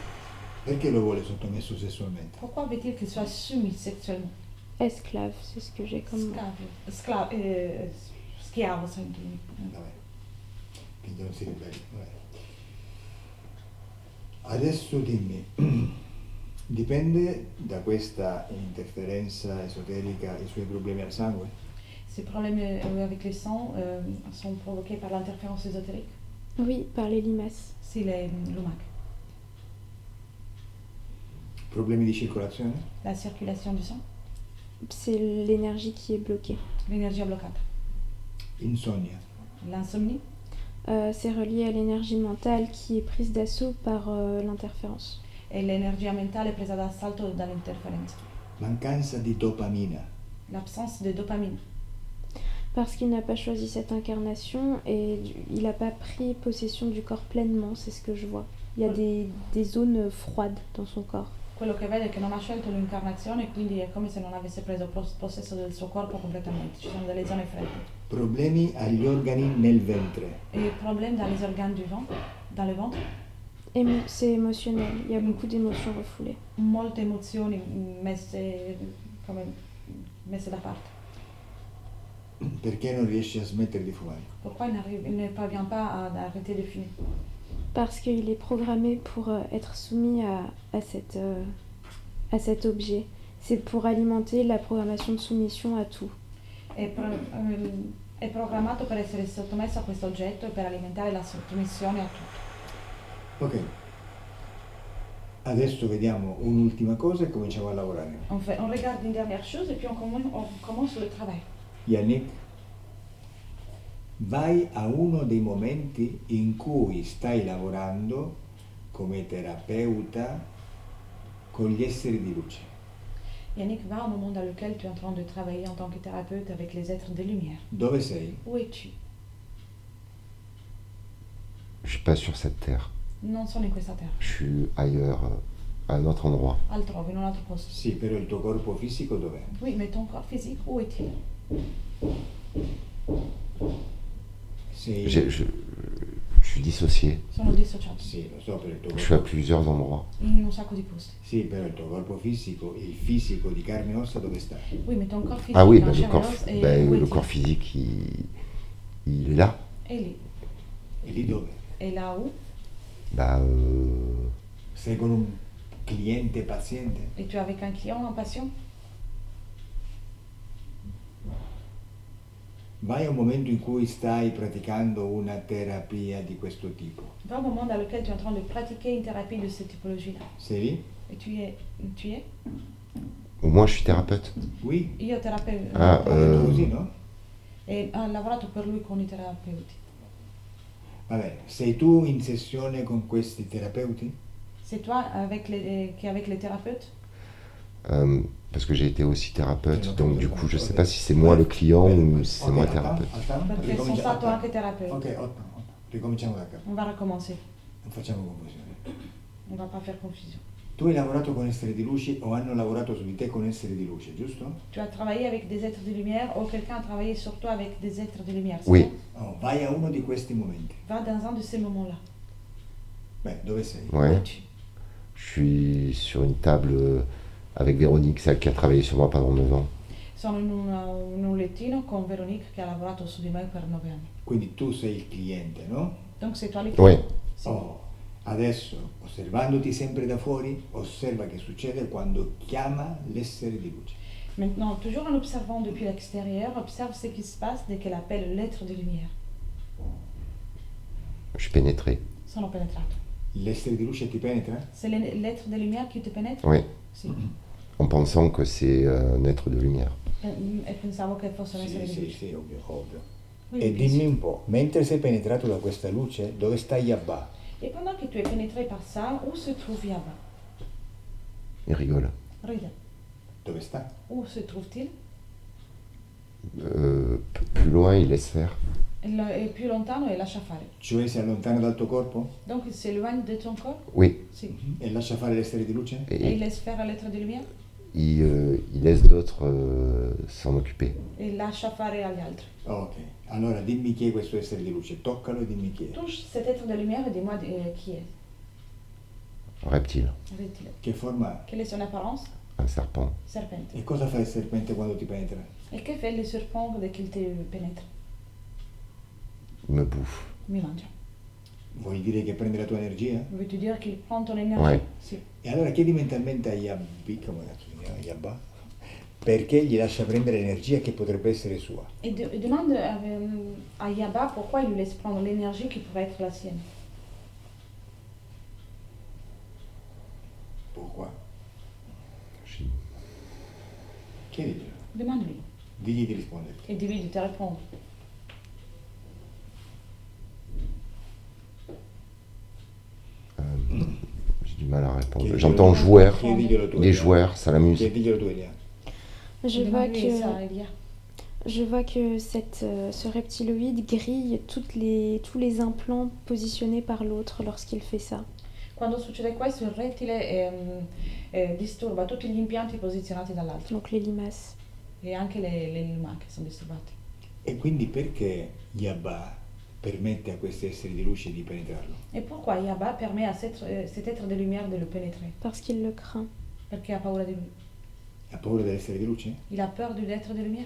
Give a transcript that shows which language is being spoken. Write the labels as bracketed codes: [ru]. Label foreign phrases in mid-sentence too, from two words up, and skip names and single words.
[it] Perché lo vuole sottomesso sessualmente? [fr] Pourquoi veut-il qu'il soit soumis sexuellement? Esclave, c'est ce que j'ai comme mot. [it] Schiavo, senti. Vabbè. Quindi non si ribelli. Vabbè. Adesso dimmi, dipende da questa interferenza esoterica i suoi problemi al sangue? [fr] Ces problèmes avec les sangs sont provoqués par l'interférence ésotérique. Oui, par les limaces. Si, les lumache. [it] Problemi di circolazione? [fr] La circulation du sang, C'est l'énergie qui est bloquée. [it] l'énergie bloccata. Insonnia? [fr] L'insomnie, C'est relié à l'énergie mentale qui est prise d'assaut par l'interférence. [it] e l'energia mentale presa d'assalto dall'interferenza. Mancanza di dopamina? [fr] L'absence de dopamine, Parce qu'il n'a pas choisi cette incarnation et il n'a pas pris possession du corps pleinement, c'est ce que je vois. Il y a des zones froides dans son corps. [it] quello che vede è che non ha scelto l'incarnazione e quindi è come se non avesse preso possesso del suo corpo completamente, ci sono delle zone fredde. Problemi agli organi nel ventre? [fr] Et problème dans les organes du ventre, dans le ventre, C'est émotionnel, il y a beaucoup d'émotions refoulées. [it] molte emozioni messe da parte. Perché non riesce a smettere di fumare? [fr] Pourquoi il ne parvient pas à arrêter de fumer? Parce qu'il est programmé pour être soumis à cet objet. C'est pour alimenter la programmation de soumission à tout. [it] È programmato per essere sottomesso a questo oggetto e per alimentare la sottomissione a tutto. Ok. Adesso vediamo un'ultima cosa e cominciamo a lavorare. [fr] On regarde une dernière chose et puis on commence le travail. Yannick, [it] vai a uno dei momenti in cui stai lavorando come terapeuta con gli esseri di luce. [fr] Yannick, va au moment dans lequel tu es en train de travailler en tant que thérapeute avec les êtres de lumière. [it] Dove sei? [fr] Où es-tu? Je suis pas sur cette terre. [it] Non sono in questa terra, [fr] Je suis ailleurs, à un autre endroit. [it] altrove, in un altro posto. Sì, però il tuo corpo fisico dov'è? [fr] Oui, mais ton corps physique, où est-il? [it] Sei... [fr] Je suis dissocié. [it] Sono dissociato Sì, lo so, per il tuo [fr] Je suis à [it] corpo... [fr] plusieurs endroits. [it] in un sacco di posti. Sì, però il tuo corpo fisico, il fisico di carne e ossa dove sta? [fr] Oui, mais ton corps physique, Ah oui, dans bah, chair et os, et où le est-il? corps physique, il est là. Et lì. [it] E lì dove? [fr] Et là où? Bah, [it] Sei con un cliente paziente? [fr] Et tu es avec un client, un patient? [it] Vai a un momento in cui stai praticando una terapia di questo tipo. [fr] Va au moment dans lequel tu es en train de pratiquer une thérapie de cette typologie-là. [it] Sei lì? [fr] Et tu es? au moins je suis thérapeute. Oui? [it] Io terapeuta. Ah, L'ho detto così, no? E ha lavorato per lui con i terapeuti. Vabbè, sei tu in sessione con questi terapeuti? [fr] C'est toi qui est avec les thérapeutes? Parce que j'ai été aussi thérapeute, Ok, donc ok, du coup je ok. sais pas si c'est moi le client ou si c'est Ok, moi le attends, thérapeute. attends, [it] Perché sono ricominciamo- stato anche terapeuta. Ok, ricominciamo da capo. [fr] On va recommencer. [it] Non facciamo confusione. [fr] On va pas faire confusion. [it] Tu hai lavorato con esseri di luce o hanno lavorato su di te con esseri di luce, giusto? [fr] Tu as travaillé avec des êtres de lumière ou quelqu'un a travaillé sur toi avec des êtres de lumière, c'est Oui. ça? [it] Oh, vai a uno di questi momenti. [fr] Va dans un de ces moments-là. [it] Beh, dove sei? [fr] Où Ouais. es-tu? Je suis sur une table avec Véronique, celle qui a travaillé sur moi pendant 9 ans. [it] Sono in un lettino con Veronique che ha lavorato su di me per 9 anni. Quindi tu sei il cliente, no? [fr] Donc c'est toi le Oui. client. [it] Sì. Oh, adesso, osservandoti sempre da fuori, osserva che succede quando chiama l'essere di luce. [fr] Maintenant, toujours en observant depuis l'extérieur, observe ce qui se passe dès qu'elle appelle l'être de lumière. Je suis pénétré. [it] Sono penetrato. L'essere di luce ti penetra? [fr] C'est l'être de lumière qui te pénètre? Oui. [it] Sì. [fr] En pensant que c'est un être de lumière. [it] E pensavo che fosse un essere di Sì, luce. sì, ovvio, ovvio. [fr] Oui, [it] E [fr] bien [it] dimmi [fr] sûr. [it] un po', mentre sei penetrato da questa luce, dove sta Yabba? [fr] Et pendant que tu es pénétré par ça, où se trouve Yaba? Il rigole. Regarde. [it] Dove sta? [fr] Où se trouve-t-il? Plus loin, il laisse faire. [it] È più lontano e lascia fare. Cioè si allontana dal tuo corpo [fr] Donc il s'éloigne de ton corps? Oui. [it] Sì. e lascia fare l'essere di luce? [fr] Et il Et laisse faire l'être de lumière? il laisse d'autres s'en occuper. [it] E lascia fare agli altri. Ok, allora dimmi chi è questo essere di luce, toccalo e dimmi chi è. [fr] Touche cet être de lumière et dis-moi qui est. Un reptile, Reptile. [it] Che forma ha? [fr] Quelle est son apparence? un serpent. [it] Serpente. E cosa fa il serpente quando ti penetra? [fr] Et que fait le serpent dès qu'il te pénètre? Il me bouffe. [it] Mi mangia. Vuoi dire che prende la tua energia? [fr] Veux-tu dire qu'il prend ton énergie? Ouais. [it] Sì. E allora chiedi mentalmente a Yabbi, come cazzo si chiama, Yabba, perché gli lascia prendere l'energia che potrebbe essere sua. [fr] Et demande à Yaba pourquoi il lui laisse prendre l'énergie qui pourrait être la sienne. Pourquoi? Je- [it] Chiediglielo, [fr] Demande-lui. [it] digli di risponderti. [fr] Et dis-lui de te répondre. J'ai du mal à répondre. [it] Chiediglielo [fr] J'entends [it] tu. [fr] joueur. [it] Chiediglielo tu, [fr] Les [it] Elia. [fr] joueurs, ça l'amuse. [it] Chiediglielo tu, Elia. [fr] Je vois Demande-lui ça, que, Elia. je vois que ce reptiloïde grille tous les implants positionnés par l'autre lorsqu'il fait ça. [it] Quando succede questo, il rettile disturba tutti gli impianti posizionati dall'altro [fr] Donc les limaces. [it] e anche le lumache sono disturbate. E quindi perché Yabba permette a questi esseri di luce di penetrarlo? [fr] Et pourquoi Yaba permet à cet être de lumière de le pénétrer? Parce qu'il le craint. [it] Perché ha paura di lui. Ha paura dell'essere di luce? [fr] Il a peur de l'être de lumière?